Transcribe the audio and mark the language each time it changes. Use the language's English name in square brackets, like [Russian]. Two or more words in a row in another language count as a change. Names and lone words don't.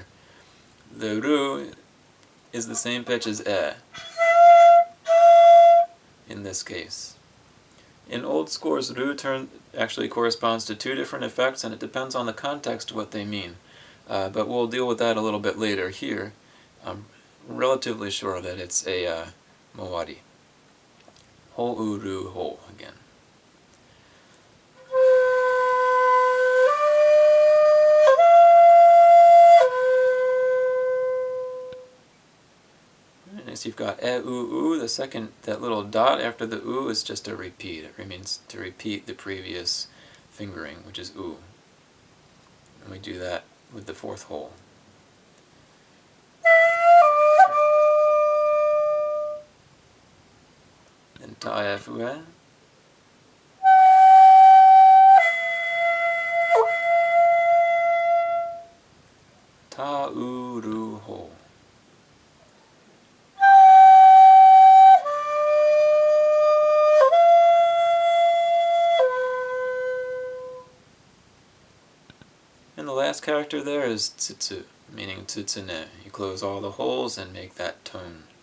[English] The ru is the same pitch as e in this case. In old scores, ru turn actually corresponds to two different effects, and it depends on the context what they mean. But we'll deal with that a little bit later. Here, I'm relatively sure that it's a mawari. [Japanese] Ho u ru ho [English] again. Next you've got [Japanese] e u u. [English] The second, that little dot after the u is just a repeat. It means to repeat the previous fingering, which is u. And we do that with the fourth hole. Then [Japanese] ta f u e. Ta u ru ho. [English] And the last character there is tsutsu, meaning tsutsune. You close all the holes and make that tone.